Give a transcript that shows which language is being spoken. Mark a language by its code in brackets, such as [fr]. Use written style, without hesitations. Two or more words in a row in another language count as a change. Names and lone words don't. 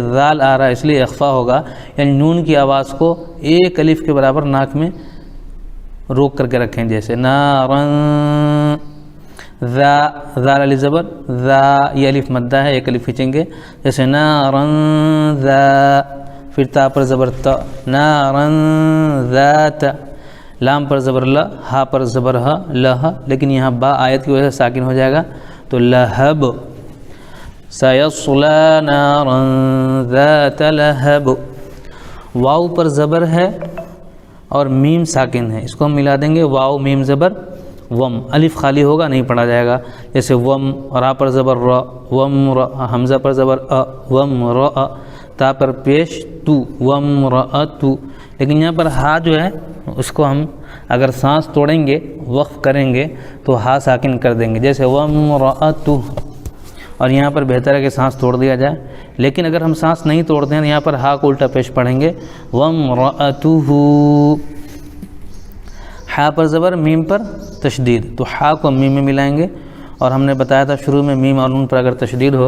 [ur] ذال آ رہا ہے اس لیے اخفا ہوگا، یعنی نون کی آواز کو ایک الف کے برابر ناک میں روک کر کے رکھیں، جیسے نارن، ذا، ذال علی زبر، ذا یہ الف مدہ ہے، ایک الف کھینچیں گے، جیسے نارن ذا، پھر تا پر زبر تا، نارن ذات، لام پر زبر لا، ہا پر زبر ہا، لہا، لیکن یہاں با آیت کی وجہ سے ساکن ہو جائے گا تو لہب، [ar] سیصلا نارا ذات لہب، [ur] واو پر زبر ہے اور میم ساکن ہے، اس کو ہم ملا دیں گے، واو میم زبر وم، الف خالی ہوگا نہیں پڑھا جائے گا، جیسے وم، را پر زبر را، وم را، حمزہ پر زبر وم را، تا پر پیش تو، وم را تو، لیکن یہاں پر ہا جو ہے اس کو ہم اگر سانس توڑیں گے، وقف کریں گے تو ہا ساکن کر دیں گے، جیسے وَامْرَأَتُهُ، اور یہاں پر بہتر ہے کہ سانس توڑ دیا جائے، لیکن اگر ہم سانس نہیں توڑتے ہیں یہاں پر ہا کو الٹا پیش پڑھیں گے، وَامْرَأَتُهُ، ہا پر زبر، میم پر تشدید، تو ہا کو میم میں ملائیں گے، اور ہم نے بتایا تھا شروع میں میم اور نون پر اگر تشدید ہو